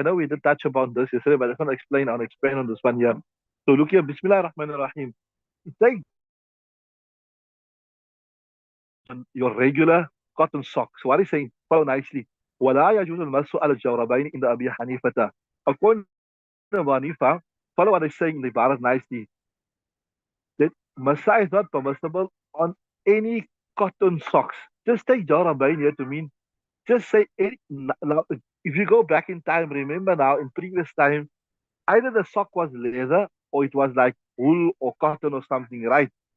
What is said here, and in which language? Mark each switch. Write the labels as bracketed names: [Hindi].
[English] I know we did touch upon this yesterday, but I just want to explain. I'll explain on this one here. So look here, Bismillah ar-Rahman ar-Rahim. Take your regular cotton socks. What is saying? Follow nicely. [Arabic] ولا يجوز المس على الجوربين عند أبي حنيفة. [English] According to Abu Hanifa, follow what is saying in the Ibarat nicely. That masa is not permissible on any cotton socks. Just take jawrabain here to mean, just say any, now, if you go back in time, remember now in previous time, either the sock was leather or it was like wool or cotton or something, right?